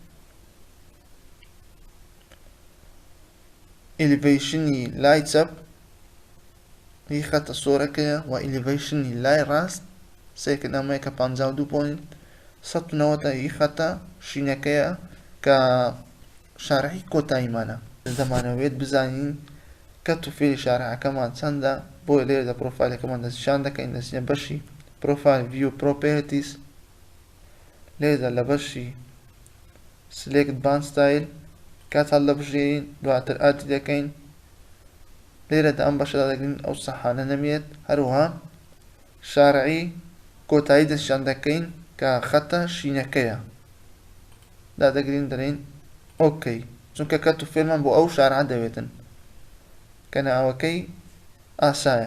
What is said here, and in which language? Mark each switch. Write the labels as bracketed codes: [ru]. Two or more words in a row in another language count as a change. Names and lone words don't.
[ckb] ئیلیڤیشنی لای چەپ هی خەتە سۆرەکەیە و ئیلیڤیشنی لای ڕاست سەیکەن ئەمەیە کە 52.190 هی خەتە شینەکەیە کە شارعی کۆتاییمانە دەمانەوێت بزانین کەت و فێری شارعەکەمان چەندە بۆیە لێرەدا پرۆفایلەکەمان دەستنیشان دەکەین دەچینە بەشی [en] profile view properties [ckb] لێرەدا لە بەشی [en] select band style [ckb] کات هەڵدەبژێرین دواتر ئاتی دەکەین لێرەدا ئەم بەشەدا دەگرین ئەو سەحانە نەمێت هەروەها شارعی کۆتایی دەستنیشان دەکەین کە خەتە شینەکەیە دادەگرین دەڵێن ئۆکەی چونکە کەت و فێرمان بۆ ئەو شارعە دەوێتن کە ناوەکەی ئاسایە.